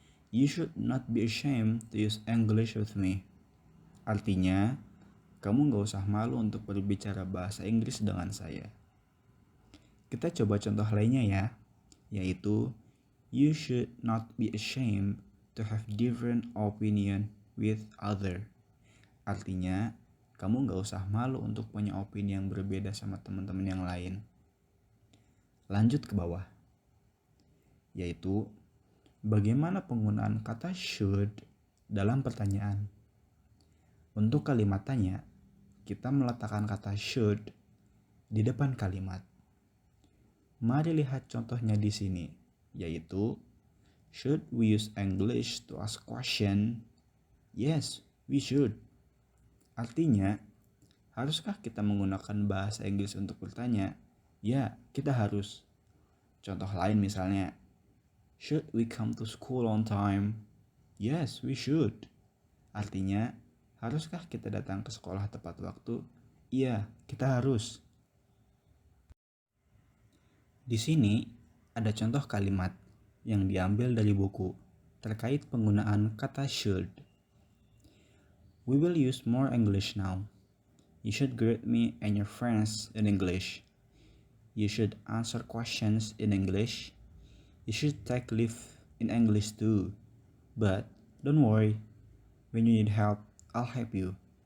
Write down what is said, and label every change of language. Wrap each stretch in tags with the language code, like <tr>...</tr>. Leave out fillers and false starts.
<en>You should not be ashamed to use English with me.</en> <id>Artinya, kamu gak usah malu untuk berbicara bahasa Inggris dengan saya. Kita coba contoh lainnya ya, yaitu</id> <en>you should not be ashamed to have different opinion with other.</en> <id>Artinya, kamu gak usah malu untuk punya opini yang berbeda sama teman-teman yang lain. Lanjut ke bawah, yaitu bagaimana penggunaan kata should dalam pertanyaan. Untuk kalimat tanya, kita meletakkan kata should di depan kalimat. Mari lihat contohnya di sini, yaitu</id> <en>should we use English to ask question? Yes, we should.</en> <id>Artinya, haruskah kita menggunakan bahasa Inggris untuk bertanya? Ya, kita harus. Contoh lain misalnya,</id> <en>should we come to school on time? Yes, we should.</en> <id>Artinya, haruskah kita datang ke sekolah tepat waktu? Iya, kita harus. Di sini ada contoh kalimat yang diambil dari buku terkait penggunaan kata should.</id> <en>We will use more English now. You should greet me and your friends in English. You should answer questions in English. You should take leave in English too. But don't worry, when you need help, I'll help you.</en>